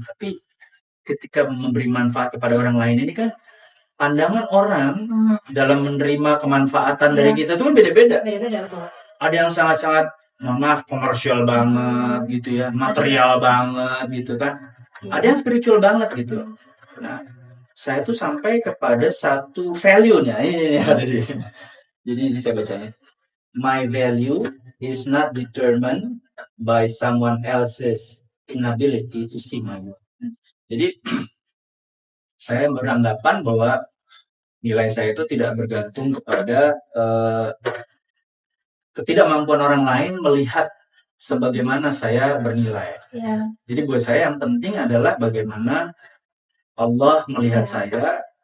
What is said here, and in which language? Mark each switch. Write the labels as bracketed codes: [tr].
[id] Tapi ketika memberi manfaat kepada orang lain ini kan pandangan orang dalam menerima kemanfaatan dari kita itu kan beda-beda. Betul. Ada yang sangat-sangat maaf komersial banget gitu ya, material banget gitu kan. Ada yang spiritual banget gitu. Nah, saya tuh sampai kepada satu value-nya. Ini ada di. Jadi ini saya bacanya. [en] My value is not determined by someone else's inability to see my work. [id] Jadi saya beranggapan bahwa nilai saya itu tidak bergantung kepada ketidakmampuan orang lain melihat sebagaimana saya bernilai. Ya. Jadi buat saya yang penting adalah bagaimana Allah melihat saya.